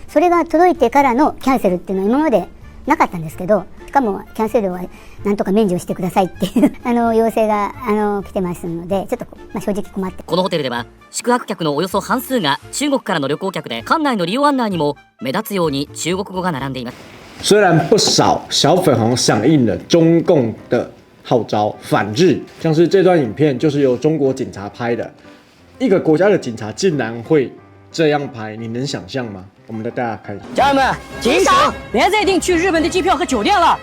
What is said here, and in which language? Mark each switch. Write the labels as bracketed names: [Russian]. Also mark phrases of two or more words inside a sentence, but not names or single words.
[Japanese] それが届いてからのキャンセルっていうのは今までなかったんですけど、しかもキャンセルはなんとか免除してくださいっていう要請が来てますので、ちょっと正直困って。このホテルでは宿泊客のおよそ半数が中国からの旅行客で、館内の利用案内にも目立つように中国語が並んでいます。 [Chinese] 虽然不少小粉红响应了中共的号召反日，像是这段影片就是由中国警察拍的，一个国家的警察竟然会这样拍，你能想象吗？我们带大家看一下。家人们，警醒，别再订去日本的机票和酒店了。